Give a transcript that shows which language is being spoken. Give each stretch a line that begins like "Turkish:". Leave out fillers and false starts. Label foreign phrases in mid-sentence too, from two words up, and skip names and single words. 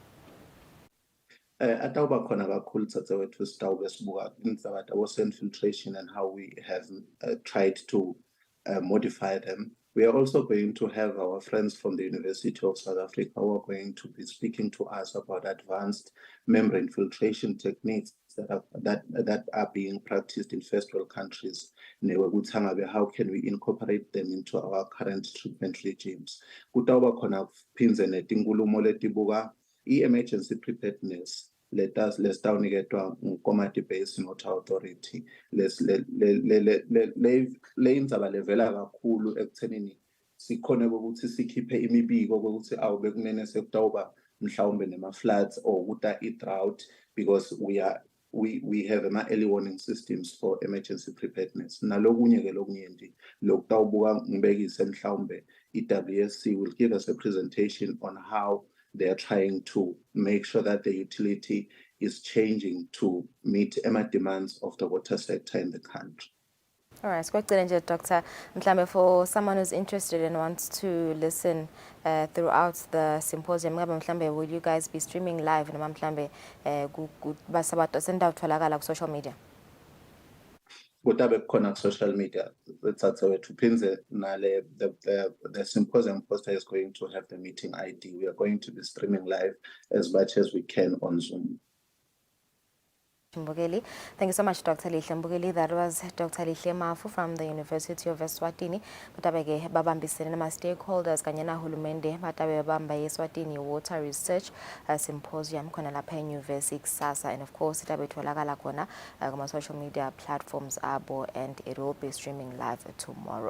Swati: Atawuba khona kakhulu Tsatawethu sitawube sibuka indaba
English: water infiltration and how we have tried to modify them. We are also going to have our friends from the University of South Africa who are going to be speaking to us about advanced membrane filtration techniques that are being practiced in first world countries. How can we incorporate them into our current treatment regimes?
Swati: Kutawuba khona phindze netinkulumo letibuka
English: emergency preparedness. Let us
Swati: lesitawuniketwa nguKomati Basin Water Authority le indzaba levela kakhulu ekuthenini sikhone ukuthi sikhiphe imibiko ukuthi awube kunene sekutawuba mhlawumbe nema-floods or kuta i-drought,
English: because we have early warning systems for emergency preparedness.
Swati: Nalokunye ke lokunyenti lokutawubuka ngibekise mhlawumbe i-WSC
English: will give us a presentation on how they are trying to make sure that the utility is changing to meet demands of the water sector in the country. All right, Dr. Mhlambe, for someone who's interested and wants to listen throughout the symposium, Mhlambe, will you guys be streaming live? Mhlambe, send out ku social media.
Swati: Kutabe khona
English: social media. The symposium poster is going to have the meeting ID. We are going to be streaming live as much as we can on Zoom. Mbugeli. Thank you so much, Dr. Lihle Mbugeli. That was Dr. Lihle Mafu from the University of Eswatini.
Swati: Batabege babambisene nama stakeholders kanye na hulumende batabe bamba Eswatini Water Research Symposium khona lapha eNyuvesi kusasa,
English: and of course
Swati: itabe tholakala khona kuma
English: social media platforms
Swati: abo,
English: and it will be streaming live tomorrow.